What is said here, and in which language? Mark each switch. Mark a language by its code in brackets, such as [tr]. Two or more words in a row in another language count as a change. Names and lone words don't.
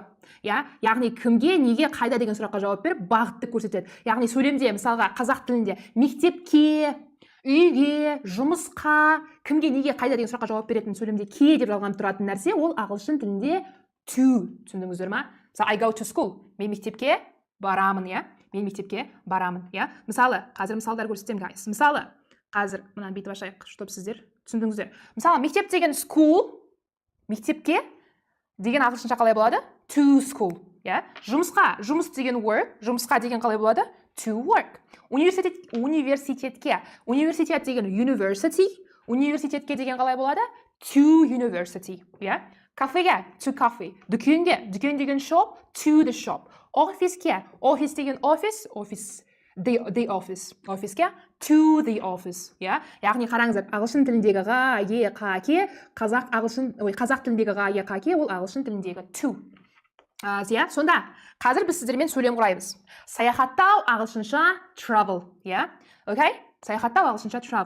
[kk] Яғни кімге, неге, қайда деген сұраққа жауап беріп, бағытты көрсетеді. Яғни сөйлемде, мысалға қазақ тілінде мектепке, үйге, жұмысқа, кімге, неге, қайда деген сұраққа жауап беретін сөйлемде ке деп жалғанып тұратын нәрсе, ол ағылшын тілінде to. Түсіндіңіздер ма? Мысалы, [en] I go to school. [kk] Мен мектепке барамын, иә? Мен мектепке барамын, иә? Мысалы, қазір мысалдар көрсетем, guys. Мысалы, қазір мынаны бүйтіп ашайық, чтобы сіздер түсіндіңіздер. Мысалы, мектеп деген school, мектепке деген ағылшынша қалай болады? [en] To school, [kk] иә? Жұмысқа, жұмыс деген work, жұмысқа деген қалай болады? [en] To work. [kk] Университетке, университет деген university, университетке деген қалай болады? [en] To university, [kk] иә? Кафеге, [en] to coffee. [kk] Дүкенге, дүкен деген shop, [en] to the shop. [kk] Офиске, офис деген office, [en] the office. [kk] Офиске, [en] to the office. [kk] Яғни қараңыздар, ағылшын тіліндегі ға, е, қа, ке, қазақ тіліндегі ға, е, қа, ке, ол ағылшын тіліндегі to. Сонда, қазір біз сіздермен сөйлем құраймыз. Саяхаттау ағылшынша travel. Окей? Саяхаттау ағылшынша travel.